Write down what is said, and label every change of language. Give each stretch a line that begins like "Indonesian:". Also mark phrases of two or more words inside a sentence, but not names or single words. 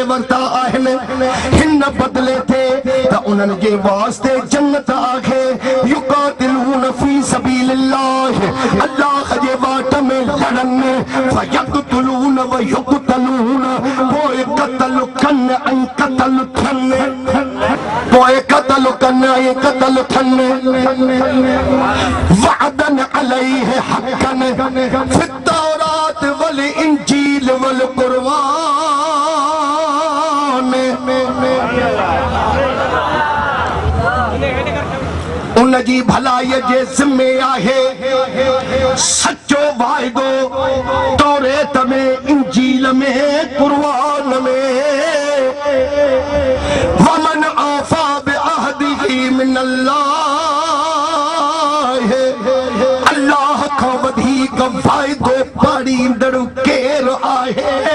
Sindhi: वरिता आहिनि हिन बदिले ते त उन्हनि जे वास्ते जन्नत आहे
Arabic: يقاتلون في سبيل الله
Sindhi: अल्लाह जे वाट में लड़नि
Arabic: فيقتلون ويقتلون
Sindhi: पोइ क़त्ल कनि ऐं क़त्ल थियनि
Arabic: وعدا عليه حقا في التوراة والإنجيل وال
Sindhi: कुरआन उन जिंदगी भलाई जे ज़िम्मे आहे सच्चो वाइदो तौरेत में इंजील में कुरान में
Arabic: ومن أوفى بعهده من الله
Sindhi: अल्लाह का वधीक वाइदो पाड़ींदड़ केर आहे